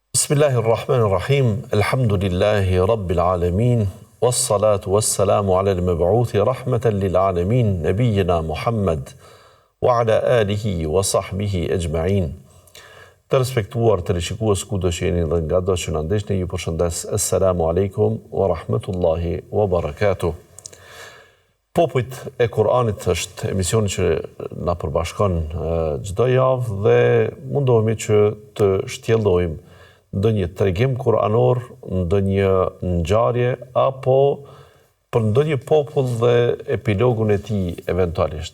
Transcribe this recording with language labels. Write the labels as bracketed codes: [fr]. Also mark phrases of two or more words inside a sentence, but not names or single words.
[ar] بسم الله الرحمن الرحيم الحمد لله رب العالمين. والصلاة والسلام على المبعوث رحمة للعالمين نبينا محمد وعلى آله وصحبه أجمعين. [sq] Të respektuar të rishikues kudo që jeni dhe nga do që në ndeshni, ju përshëndes. [ar] السلام عليكم ورحمة الله وبركاته. [sq] Popujt e Kur'anit është emisioni që na përbashkon çdo javë dhe mundohemi që të shtjellojmë ndonjë tregim kuranor, ndonjë ngjarje apo për ndonjë popull dhe epilogun e tij eventualisht.